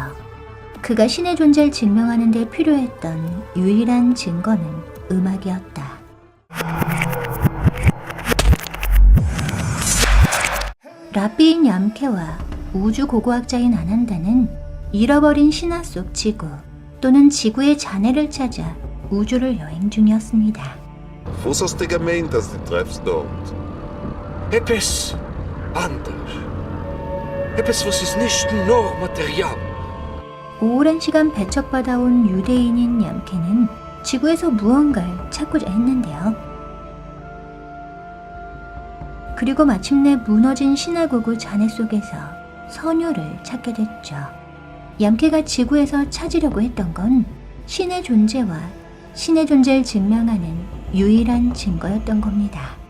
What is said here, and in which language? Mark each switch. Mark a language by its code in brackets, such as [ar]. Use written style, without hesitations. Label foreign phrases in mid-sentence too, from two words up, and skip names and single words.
[ko] 그가 신의 존재를 증명하는 데 필요했던 유일한 증거는 음악이었다. 랍비인 얌캐와 우주 고고학자인 아난다는 잃어버린 신화 속 지구 또는 지구의 잔해를 찾아 우주를 여행 중이었습니다. [de] Was hast du gemeint, dass du treffst dort? Etwas anders. Etwas, was ist nicht nur Material. [ko] 오랜 시간 배척받아온 유대인인 얌캐는 지구에서 무언가를 찾고자 했는데요. 그리고 마침내 무너진 시나고그 잔해 속에서 선율을 찾게 됐죠. 얌캐가 지구에서 찾으려고 했던 건 신의 존재와 신의 존재를 증명하는 유일한 증거였던 겁니다.